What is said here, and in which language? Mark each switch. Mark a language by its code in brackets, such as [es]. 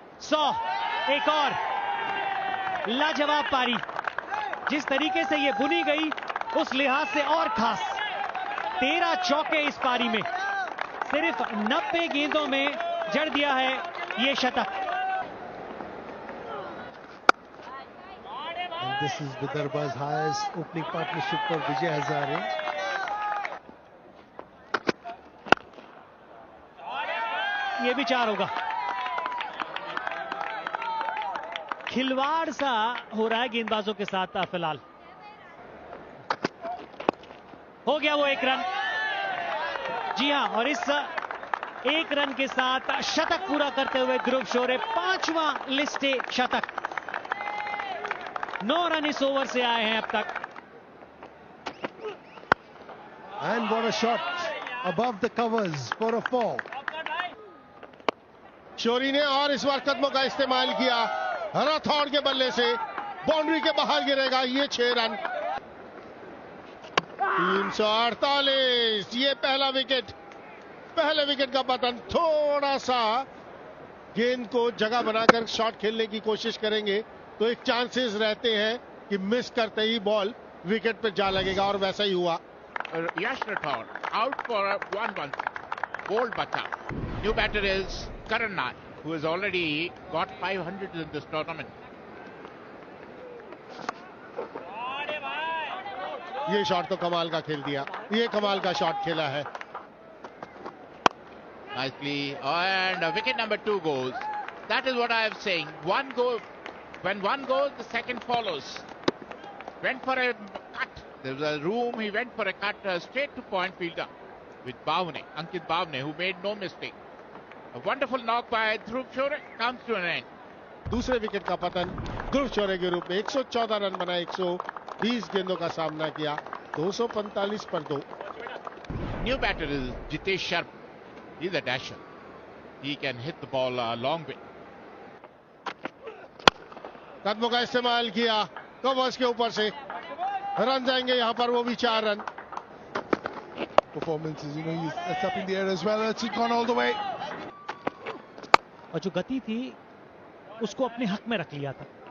[hi] 100. एक और लाजवाब पारी. जिस तरीके से ये बुनी गई उस लिहाज से और खास. 13 चौके इस पारी में. सिर्फ 90 गेंदों में जड़ दिया है ये शतक. [en] And this is Vidarbha's highest opening partnership for Vijay Hazare. [hi] ये भी 4 होगा. खिलवाड़ सा हो रहा है गेंदबाजों के साथ फिलहाल. हो गया वो 1 रन. जी हां, और इस 1 रन के साथ शतक पूरा करते हुए ध्रुव शोरे 5वां लिस्ट ए शतक. 9 रन इस ओवर से आए हैं अब तक. [en] And what a shot above the covers for a 4. [hi] शोरी ने और इस बार कदमों का इस्तेमाल किया. राठौड़ के बल्ले से बाउंड्री के बाहर गिरेगा. ये 6 रन. 348. ये पहला विकेट. पहले विकेट का पतन. थोड़ा सा गेंद को जगह बनाकर शॉट खेलने की कोशिश करेंगे तो एक चांसेस रहते हैं कि मिस करते ही बॉल विकेट पे जा लगेगा, और वैसा ही हुआ. [en] Yash Rathore out for a 1-1. Bold bata. New batter is Karan Nair, who has already got 500 in this tournament. ये shot तो कमाल का खेल दिया. ये कमाल का शॉट खेला है. Nicely, and wicket number 2 goes. That is what I am saying. One go, when one goes, the second follows. Went for a cut. There was a room. He went for a cut straight to point fielder with Bhavne, Ankit Bhavne, who made no mistake. A wonderful knock by Dhruv Shore comes to an end. [hi] दूसरे wicket का पतन ध्रुव शोरे के रूप में 114 run बनाए, 120 गेंदों का सामना किया. 245 पर 2. [en] New batter is Jitesh Sharma. He's a dasher. He can hit the ball a long way. [hi] कदमों का इस्तेमाल किया कवर्स के ऊपर से. रन जाएंगे यहां पर, वो भी 4 run. [en] Performances, that's up in the air as well. It's gone all the way. [hi] और जो गति थी उसको अपने हक में रख लिया था.